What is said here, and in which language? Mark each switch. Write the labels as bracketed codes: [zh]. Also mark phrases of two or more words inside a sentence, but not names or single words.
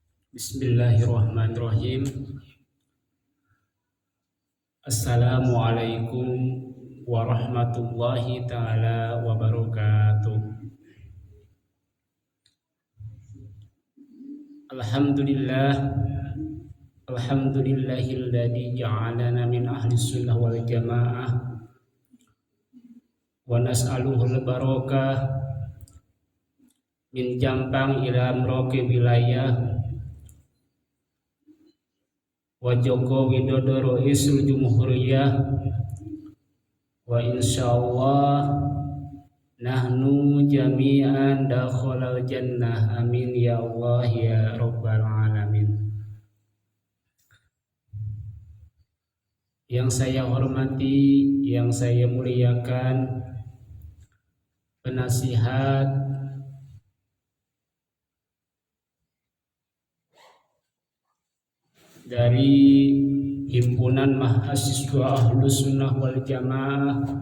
[ar] بسم الله الرحمن الرحيم. السلام عليكم ورحمة الله تعالى وبركاته. الحمد لله، الحمد لله الذي جعلنا من أهل السنة والجماعة ونسأله البركة من Jampang إلى Merauke ولاية و Joko Widodo رئيس الجمهورية وإن شاء الله نحن جميعا دخل الجنة, آمين يا الله يا رب العالمين. [id] Yang saya hormati, yang saya muliakan penasihat dari Himpunan Mahasiswa Ahlus Sunnah wal Jamaah,